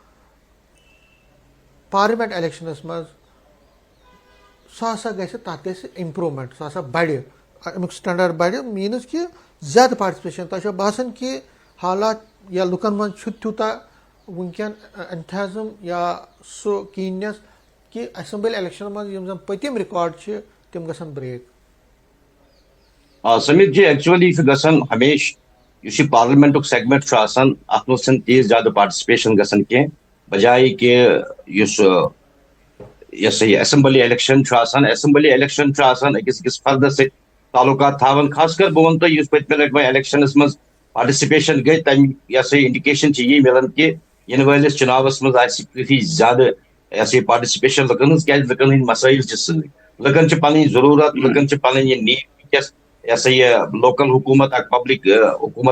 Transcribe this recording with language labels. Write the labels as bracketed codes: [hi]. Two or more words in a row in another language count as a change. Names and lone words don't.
[ks] پارلِمینٹ الیکشنس منٛز سُہ ہسا گژھِ تتھ گژھِ امپروٗمینٹ سُہ ہسا بڑِ امیُک سٹینڈاڈ بڑِ میٖنٕز کہِ زیادٕ پارٹسپیشن تۄہہِ چھا باسان کہِ حالات یا لُکن منٛز چھُ تیوٗتاہ وٕنکیٚن انتھازم یا سُہ کیٖننیس کہِ اسمبلی الیکشنن منٛز یِم زن پٔتِم رِکاڈ چھِ تِم گژھن بریک سمیت جی ایکچولی چھُ گژھان ہمیشہِ یُس یہِ پارلِمینٹُک سیگمنٹ چھُ آسان اتھ منٛز چھنہٕ تیٖژ زیادٕ پارٹِسپیشن گژھان کینٛہہ بجایہِ کہِ یُس یہِ ہسا یہِ [en] assembly election [ks] چھُ آسان [en] assembly election [ks] چھُ آسان أکِس فردس سۭتۍ تعلقات تھاوان خاص کر بہٕ وَنہٕ تۄہہِ یُس پٔتمہِ لٹہِ وۄنۍ الیکشنس منٛز پارٹِسپیشن گٔے تَمہِ یہِ ہسا یہِ انڈِکیشن چھِ یی مِلان کہِ یِنہٕ وٲلِس چُناوس منٛز آسہِ کٲفی زیادٕ یہِ ہسا یہِ پارٹِسپیشن لُکن ہٕنٛز کیازِ لُکن ہٕنٛدۍ مسٲیل چھِ سۭتۍ لُکن چھِ پنٕنۍ ضروٗرت لُکن چھِ پنٕنۍ یہِ نیٖڈ وٕنکیٚس یہِ ہسا یہِ لوکل حکوٗمت اکھ پبلک حکوٗمت